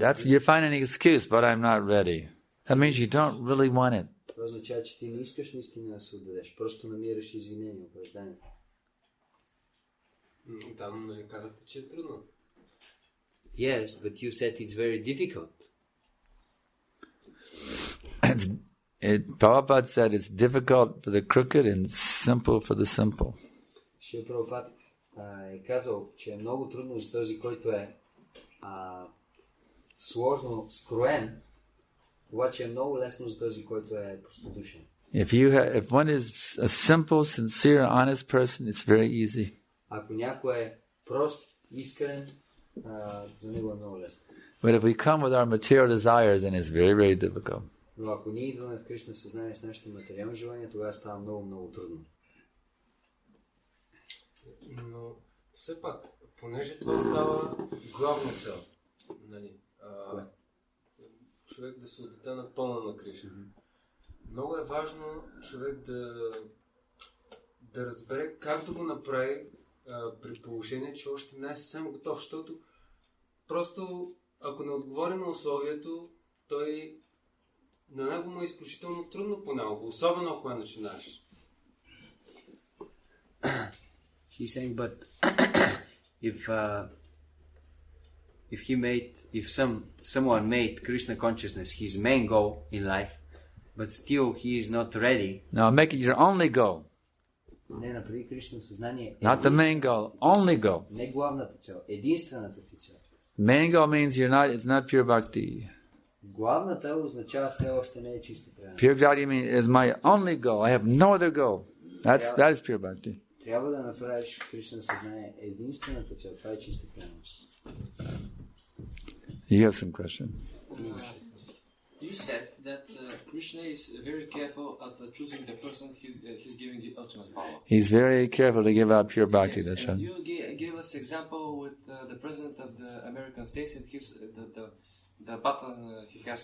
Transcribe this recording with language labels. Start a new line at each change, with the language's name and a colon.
English: You're finding an excuse, but I'm not ready. That means you don't really want it.
Bulgarian: Това означава, че ти не искаш наистина да се отдадеш. Просто намираш извинение, оправдание. Там нали казахте, че е трудно.
English: Yes, but you said it's very difficult. Prabhupada said it's difficult for the crooked and simple for the simple.
Bulgarian: Шрила Прабхупад е казал, че е много трудно за този, който е сложно скроен, обаче е много лесно за този, който е простодушен.
English: If one is a simple, sincere, honest person, it's very easy.
Bulgarian: Ако някой е прост, искрен, за него е много лесно.
English: But if we come with our material desires, then it's very, very difficult.
Bulgarian: Но ако ние идваме в Кришна съзнание с нашите материални желания, тогава става много, много трудно. Но все пак, понеже това става главна цел, нали, човек да се отдаде напълно на Кришна. Много е важно човек да разбере как да го направи при положение, че още не е съвсем готов, защото просто ако не отговори на условието, на него му е изключително трудно понякога, особено ако начинаеш.
English: He's saying, but if if someone made Krishna consciousness his main goal in life, but still he is not ready. No, make it your only goal.
Bulgarian: Не направи Кришна съзнание.
English: Not the main goal, only goal.
Bulgarian: Не главната цел, единствената ти цел.
English: Main goal means it's not pure bhakti.
Bulgarian: Главната означава все още не е чиста преданност.
English: Pure bhakti means is my only goal. I have no other goal. That is pure bhakti.
Bulgarian: Трябва да направиш Кришна съзнание единствената цел. Това е чиста преданност.
English: You have some question. You said that Krishna is very careful at choosing the person he's giving the ultimate power. He's very careful to give out pure bhakti. Yes, That's and right. you gave us example with the president of the American States and his the button he has.